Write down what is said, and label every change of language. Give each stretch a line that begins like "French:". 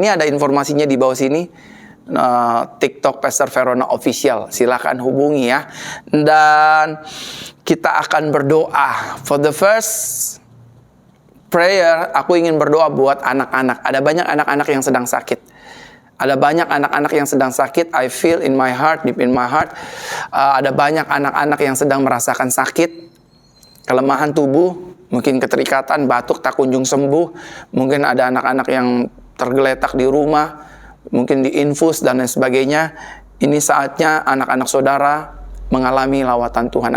Indonesian: Ini ada informasinya di bawah sini, TikTok Pastor Verona Official, silakan hubungi ya. Dan kita akan berdoa.
English: For the first prayer,
Indonesian: aku ingin berdoa buat anak-anak. Ada banyak anak-anak yang sedang sakit. Ada banyak anak-anak yang sedang sakit.
English: I feel in my heart, deep in my heart.
Indonesian: Ada banyak anak-anak yang sedang merasakan sakit, kelemahan tubuh, mungkin keterikatan, batuk tak kunjung sembuh. Mungkin ada anak-anak yang tergeletak di rumah, mungkin diinfus dan lain sebagainya. Ini saatnya anak-anak saudara mengalami lawatan Tuhan.